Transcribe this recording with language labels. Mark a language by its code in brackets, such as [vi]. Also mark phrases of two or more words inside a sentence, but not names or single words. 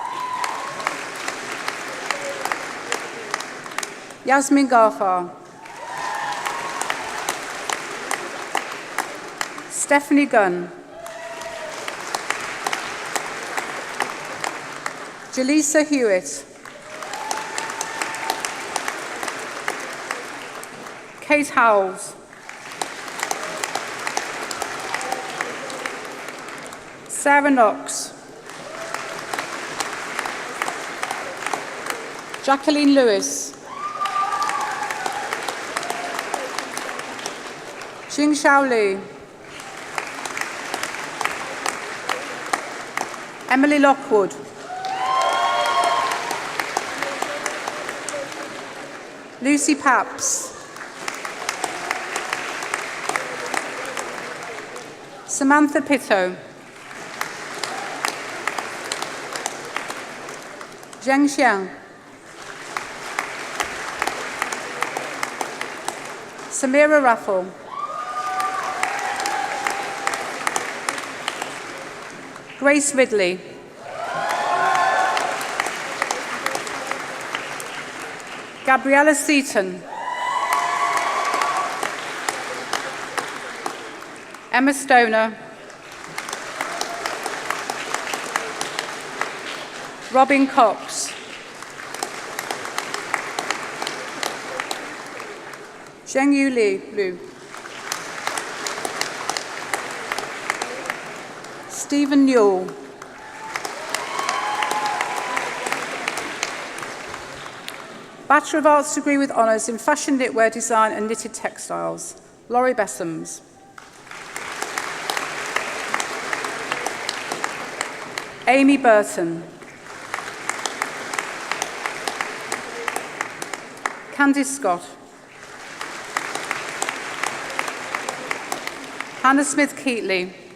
[en] Yasmin Ghaffar. Stephanie Gunn. Jaleesa Hewitt. Kate Howells. Sarah Knox. Jacqueline Lewis. Jing Xiao Li. Emily Lockwood. Lucy Paps. Samantha Pitto. Zheng Xiang. Samira Raffle. Grace Ridley. Gabriella Seaton. Emma Stoner. Robin Cox. Zhengyu Liu. Stephen Newell. Bachelor of Arts degree with honours in Fashion Knitwear Design and Knitted Textiles, Laurie Bessams. Amy Burton. Candice Scott. Hannah Smith-Keatley.